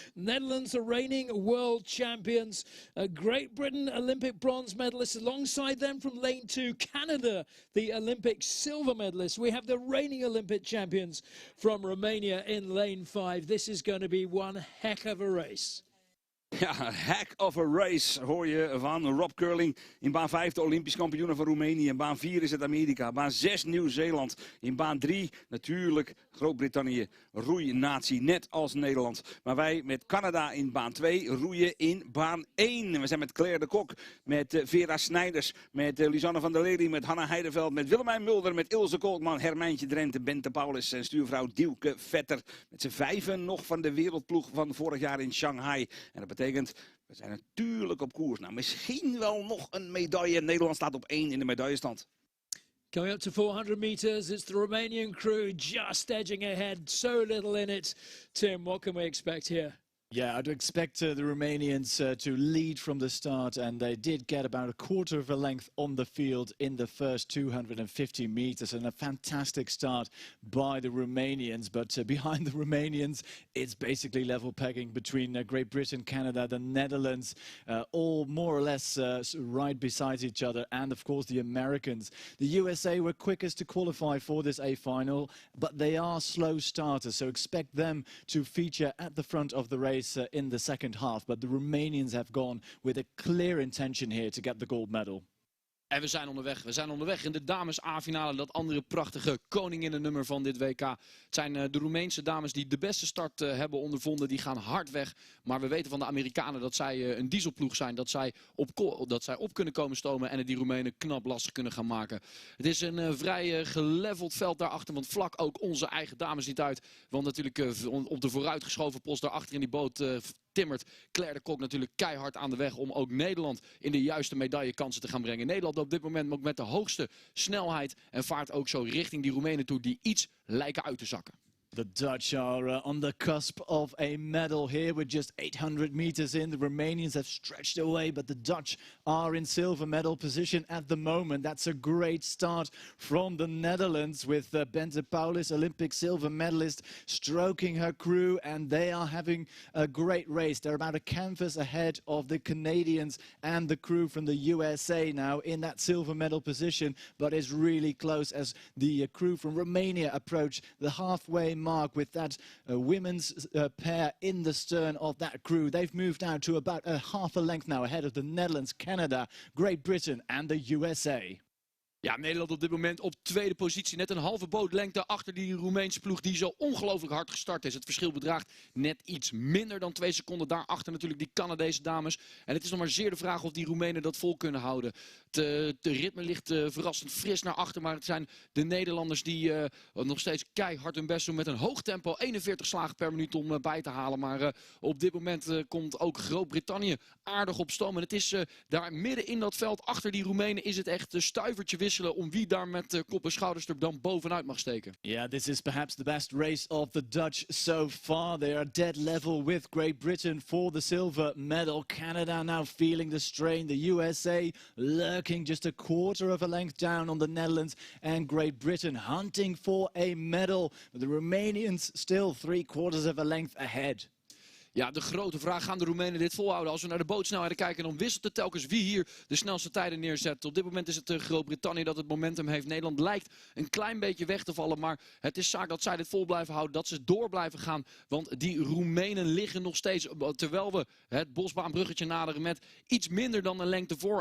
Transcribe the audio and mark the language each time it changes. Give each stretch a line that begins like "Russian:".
English: Netherlands, the reigning world champions. Great Britain, Olympic bronze medalists. Alongside them from lane 2, Canada, the Olympic silver medalists. We have the reigning Olympic champions from Romania in lane 5. This is going to be one heck of a race.
Dutch: Ja,
English: heck of a race
Dutch: hoor je van Rob Curling. In baan 5 de Olympisch kampioenen van Roemenië. In baan 4 is het Amerika. Baan 6 Nieuw-Zeeland. In baan 3 natuurlijk Groot-Brittannië. Roeinatie, net als Nederland. Maar wij met Canada in baan 2 roeien in baan 1. We zijn met Claire de Kok, met Vera Snijders, met Lisanne van der Lely, met Hanna Heideveld, met Willemijn Mulder, met Ilse Kolkman, Hermijntje Drenthe, Bente Paulis en stuurvrouw Dielke Vetter. Met z'n 5 nog van de wereldploeg van vorig jaar in Shanghai. En dat betekent, we zijn natuurlijk op koers. Nou, misschien wel nog een medaille. Nederland staat op 1 in de medaillestand.
English: Coming up to 400 meters, it's the Romanian crew just edging ahead. So little in it. Tim, what can we expect here? Yeah, I'd expect the Romanians to lead from the start, and they did get about a quarter of a length on the field in the first 250 meters, and a fantastic start by the Romanians. But behind the Romanians, it's basically level pegging between Great Britain, Canada, the Netherlands, all more or less right beside each other, and of course the Americans. The USA were quickest to qualify for this A final, but they are slow starters, so expect them to feature at the front of the race in the second half, but the Romanians have gone with a clear intention here to get the gold medal.
Dutch: En we zijn onderweg. We zijn onderweg in de dames A-finale. Dat andere prachtige koninginnennummer van dit WK. Het zijn de Roemeense dames die de beste start hebben ondervonden. Die gaan hard weg. Maar we weten van de Amerikanen dat zij een dieselploeg zijn. Dat zij op kunnen komen stomen. En het die Roemenen knap lastig kunnen gaan maken. Het is een vrij geleveld veld daarachter. Want vlak ook onze eigen dames niet uit. Want natuurlijk op de vooruitgeschoven post daarachter in die boot... timmert Claire de Kok natuurlijk keihard aan de weg om ook Nederland in de juiste medaillekansen te gaan brengen. Nederland op dit moment ook met de hoogste snelheid en vaart ook zo richting die Roemenen toe die iets lijken uit te zakken.
English: The Dutch are on the cusp of a medal here with just 800 meters in. The Romanians have stretched away, but the Dutch are in silver medal position at the moment. That's a great start from the Netherlands with Bente Paulus, Olympic silver medalist, stroking her crew, and they are having a great race. They're about a canvas ahead of the Canadians and the crew from the USA now in that silver medal position, but it's really close as the crew from Romania approach the halfway mark with that women's pair in the stern of that crew. They've moved out to about a half a length now ahead of the Netherlands, Canada, Great Britain and the USA.
Dutch: Ja, Nederland op dit moment op tweede positie. Net een halve bootlengte achter die Roemeense ploeg die zo ongelooflijk hard gestart is. Het verschil bedraagt net iets minder dan 2 seconden. Daarachter natuurlijk die Canadese dames. En het is nog maar zeer de vraag of die Roemenen dat vol kunnen houden. De ritme ligt verrassend fris naar achter. Maar het zijn de Nederlanders die nog steeds keihard hun best doen met een hoog tempo. 41 slagen per minuut om bij te halen. Maar op dit moment komt ook Groot-Brittannië aardig op stoom. En het is daar midden in dat veld achter die Roemenen is het echt stuivertje wisselen om wie daar met kop en schouders er dan bovenuit mag steken.
English: Yeah, this is perhaps the best race of the Dutch so far. They are dead level with Great Britain for the silver medal. Canada now feeling the strain. The USA lurking just a quarter of a length down on the Netherlands. And Great Britain hunting for a medal. But the Romanians still 3/4 of a length ahead.
Dutch: Ja, de grote vraag, gaan de Roemenen dit volhouden? Als we naar de bootsnelheden kijken, dan wisselt het telkens wie hier de snelste tijden neerzet. Op dit moment is het Groot-Brittannië dat het momentum heeft. Nederland lijkt een klein beetje weg te vallen, maar het is zaak dat zij dit vol blijven houden, dat ze door blijven gaan. Want die Roemenen liggen nog steeds, terwijl we het Bosbaanbruggetje naderen met iets minder dan een lengte voor.